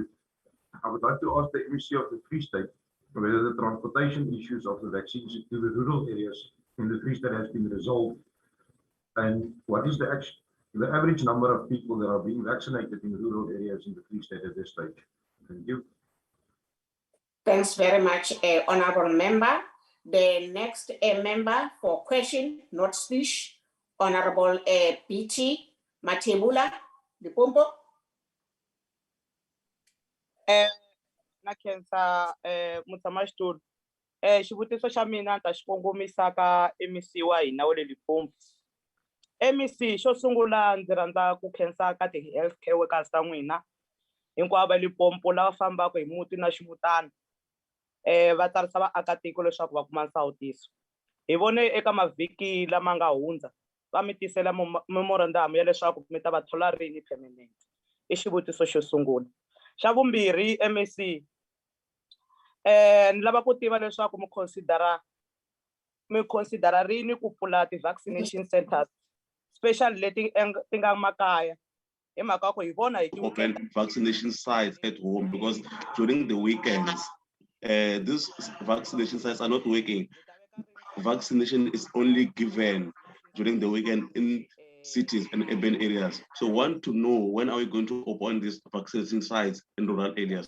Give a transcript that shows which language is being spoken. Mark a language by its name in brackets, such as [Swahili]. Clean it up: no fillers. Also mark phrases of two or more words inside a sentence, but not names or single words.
[English] I would like to ask the MEC of the Free State whether the transportation issues of the vaccines to the rural areas in the Free State has been resolved, and what is the average number of people that are being vaccinated in rural areas in the Free State at this stage. Thank you. Thanks very much, Honorable Member. The next member for question, not speech, Honorable PT Matebula Lipompo. [Tsonga] Na khensa mutsamashitulu xivutiso xa mina ta xi kongomisa ka MEC wa hina wa le Limpopo. MEC xo sungula ndzi rhandza ku khensa ka ti [English] healthcare workers [Tsonga] ta n'wina hinkwavo va Limpopo lava fambaka hi muti na xivutana va tsarisa vaakatiko leswaku va kuma nsawutiso. Hi vone eka mavhiki lama nga hundza va mi tisela memorandum ya leswaku mi ta va thola rini permanent. I xivutiso xo sungula. Xa vumbirhi, MEC ni lava ku tiva leswaku mi considera rini ku pfula ti [English] vaccination centers special [Tsonga] leti ti nga makaya hi mhaka ku hi vona hi [English] open vaccination sites at home, because during the weekends these vaccination sites are not working. Vaccination is only given during the weekend in cities and urban areas. So want to know, when are we going to open these vaccination sites in rural areas?